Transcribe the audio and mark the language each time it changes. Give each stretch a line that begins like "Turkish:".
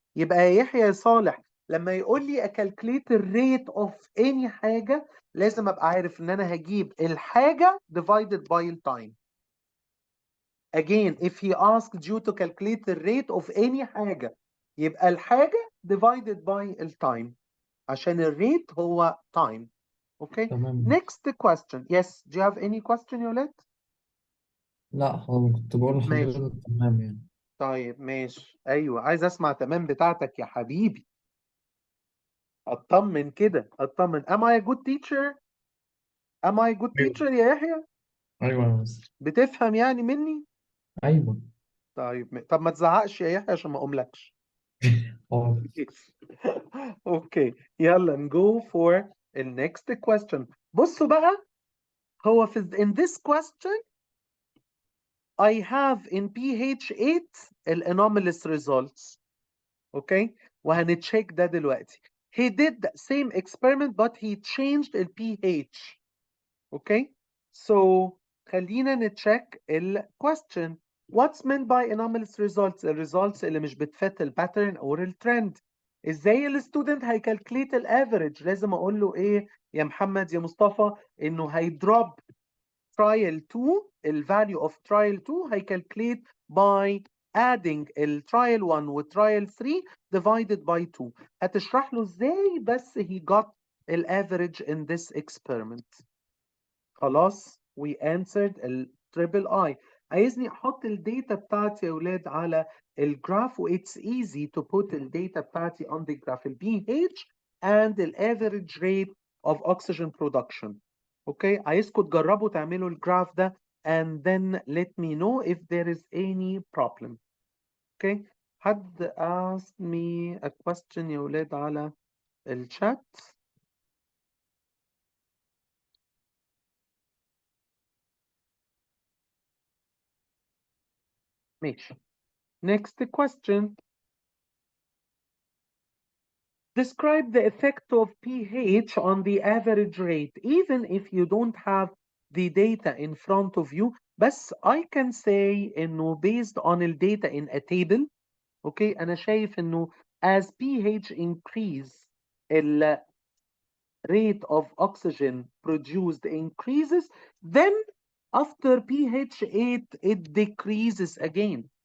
Arabic: يبقى يا يحيى يا صالح لما يقول لي
English: calculate the rate of any
Arabic: حاجة لازم ابقى عارف ان انا هجيب الحاجة
English: divided by the time. Again, if he asked you to calculate the rate of any
Arabic: حاجة يبقى الحاجة
English: divided by the time
Arabic: عشان الريت هو
English: time. Okay.
Arabic: تمام.
English: Next question. Yes. Do you have any question
Arabic: يا ولاد؟ لا هو كنت بقول ماشي. لحضرتك تمام يعني. طيب ماشي. ايوه عايز اسمع تمام بتاعتك يا حبيبي. اطمن كده اطمن.
English: Am I a good teacher? Am I a good
Arabic: أيوه
English: teacher
Arabic: يا يحيى؟ أيوه يا مستر. بتفهم يعني مني؟ أيوه. طيب طب ما تزعقش يا يحيى عشان ما اقوملكش. حاضر. اوكي يلا نجو
English: for the next question.
Arabic: بصوا بقى هو في
English: in this question I have in pH 8 anomalous results.
Arabic: Okay وهنتشيك ده دلوقتي.
English: He did the same experiment but he changed the pH. Okay so
Arabic: خلينا نتشيك ال
English: question. What's meant by anomalous results؟
Arabic: الريزولتس اللي مش بتفت الباترن او الترند. ازاي الستودنت هيكالكليت الافريج؟ لازم اقول له ايه يا محمد يا مصطفى؟ انه هيدروب
English: trial 2 ال value of trial 2
Arabic: هيكالكليت
English: by adding
Arabic: ال trial 1 و trial 3
English: divided by 2.
Arabic: هتشرح له ازاي بس
English: he got ال average in this experiment.
Arabic: خلاص
English: we answered ال triple I.
Arabic: عايزني احط الداتا بتاعتي يا ولاد على الجراف و
English: it's easy to put
Arabic: الداتا بتاعتي
English: on the graph ال pH and the average rate of oxygen production.
Arabic: اوكي عايزكم تجربوا تعملوا الجراف ده
English: and then let me know if there is any problem.
Arabic: اوكي حد
English: ask me a question
Arabic: يا ولاد على الشات؟ ماشي.
English: Next question. Describe the effect of pH on the average rate even if you don't have the data in front of you.
Arabic: بس
English: I can say
Arabic: إنه
English: based on the data in a table. Okay
Arabic: أنا شايف إنه
English: as pH increase ال rate of oxygen produced increases then after pH 8 it decreases again.